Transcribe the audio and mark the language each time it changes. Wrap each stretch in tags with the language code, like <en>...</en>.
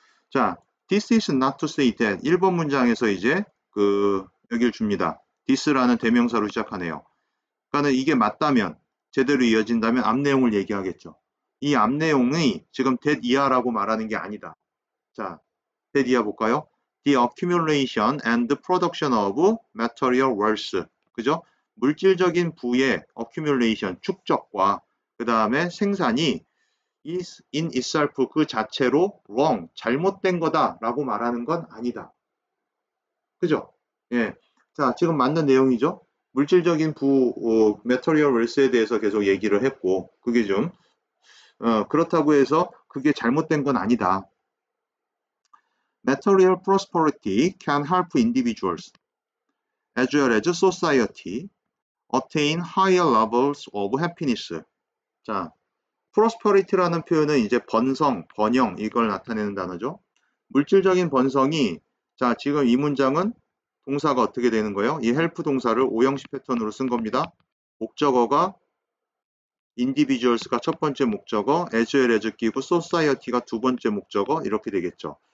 <ko>자,</ko> <en>this is not to say that</en> <ko>1번 문장에서 이제 여기를 줍니다. this라는 대명사로 시작하네요. 그러니까 이게 맞다면 제대로 이어진다면 앞 내용을 얘기하겠죠. 이 앞 내용이 지금 that 이하라고 말하는 게 아니다. 자, that 이하 볼까요?</ko> <en>The accumulation and production of material wealth.</en> <ko>그죠? 물질적인 부의 accumulation, 축적과 그 다음에 생산이</ko> <en>is in itself</en> <ko>그 자체로 wrong, 잘못된 거다라고 말하는 건 아니다. 그죠? 예. 자, 지금 맞는 내용이죠? 물질적인 material wealth에 대해서 계속 얘기를 했고, 그게 좀, 그렇다고 해서 그게 잘못된 건 아니다.</ko> <en>Material prosperity can help individuals as well as society attain higher levels of happiness.</en> <ko>자, prosperity라는 표현은 이제 번영 이걸 나타내는 단어죠. 물질적인 번성이 자, 지금 이 문장은 동사가 어떻게 되는 거예요? 이 help 동사를 오형식 패턴으로 쓴 겁니다. 목적어가 individuals가 첫 번째 목적어, as well as 끼고 society가 두 번째 목적어 이렇게 되겠죠.</ko>